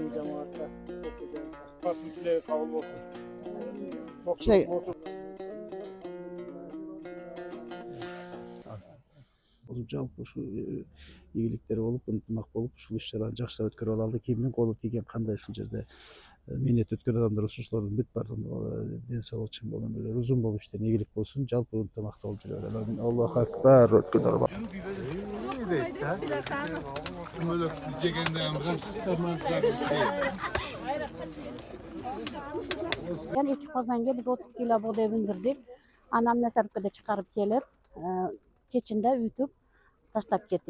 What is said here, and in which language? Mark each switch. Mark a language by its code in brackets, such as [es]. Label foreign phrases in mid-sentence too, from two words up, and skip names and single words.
[ky] Жалпы ушу ийгиликтер болуп, ынтымак болуп, ушул иш-чараны жакшылап өткөрүп алалы. Кимдин колу тийген, кандай ушул жерде мээнет өткөн адамдар ушулардын бүт баардыгынын ден соолугу чың болгон эле, узун болуп иштеген ийгилик болсун, жалпы ынтымакта болуп жүрө берели. [ar] الله أكبر. [uz] Yani 2 qozonga biz 30 kilo bug'doy bindirdik. Anam Nasaribkada chiqarib kelib, kechinda uyutib tashlab ketdik.